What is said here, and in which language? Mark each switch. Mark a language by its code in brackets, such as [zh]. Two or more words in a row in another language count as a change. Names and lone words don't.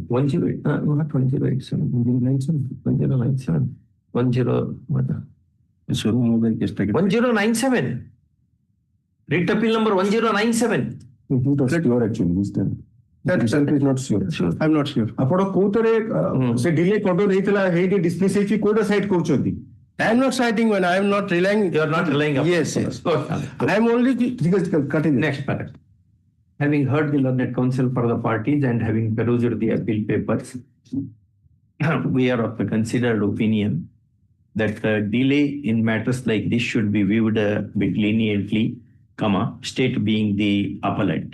[en] 108, not 1087, 1097. 1097. Writ appeal number 1097. It is not sure actually this time. That itself is not sure. I'm not sure. [or] ଆପଣ କୋଉଥିରେ ସେ [en] delay condone [or] ହେଇଥିଲା ହେଇକି dismiss ହେଇଛି କୋଉଟା ସାଇଟ୍ କରୁଛନ୍ତି? [en] I am not citing when I am not relying. You are not relying upon Yes, yes. Good. I am only. Next paragraph. Having heard the learned counsel for the parties and having perused the appeal papers, we are of the considered opinion that delay in matters like this should be viewed a bit leniently, state being the appellant.